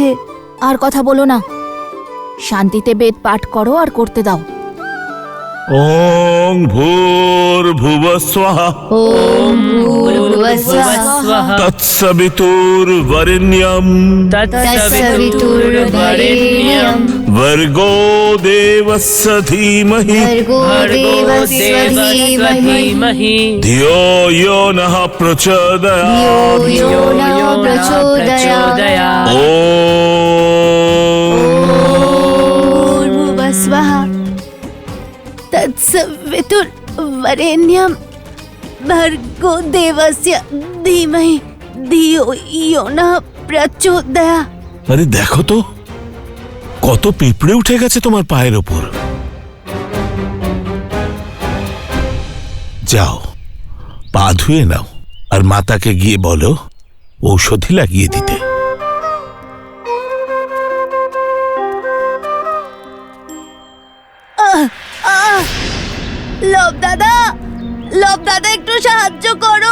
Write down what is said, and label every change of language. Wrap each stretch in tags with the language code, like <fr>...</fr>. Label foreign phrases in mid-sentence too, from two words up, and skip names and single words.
<bn>আর কথা বলো না, শান্তিতে বেদ পাঠ করো আর করতে দাও।</bn> <sa>ওং ভূর্ভুবস্বঃ ওম ভূর্ভুবস্বঃ তৎসবিতুর্বরেণ্যম তৎসবিতুর্বরেণ্যম ভর্গো দেবস্য ধীমহি ভর্গো দেবস্য ধীমহি ধিয়ো यो नः प्रचोदयात् धियो यो नः प्रचोदयात् भूर्भुवस्वः तत्सवितुर्वरेण्यं भर्गो देवस्य धीमहि धियो यो नः प्रचोदयात्।</sa> <bn>আরে দেখো তো কত পিঁপড়ে উঠে গেছে তোমার পায়ের ওপর। যাও পা ধুয়ে নাও আর মাতাকে গিয়ে বলো ঔষধি লাগিয়ে দিতে। লব দাদা, লব দাদা একটু সাহায্য করো।</bn>